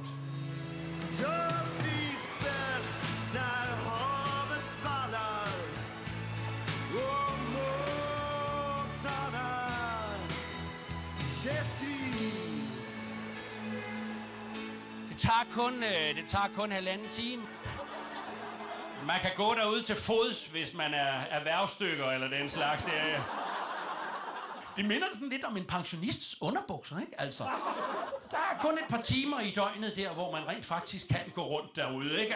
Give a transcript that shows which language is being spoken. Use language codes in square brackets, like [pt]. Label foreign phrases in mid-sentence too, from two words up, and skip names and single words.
[sv] Jag trivs bäst när havet svallar och måsarna skriker. [da] Det tager kun halvanden time. Man kan gå derud til fods, hvis man er erhvervsstykker eller den slags. Det minder sådan lidt om en pensionists underbukser, ikke? Altså, der er kun et par timer i døgnet der, hvor man rent faktisk kan gå rundt derude, ikke?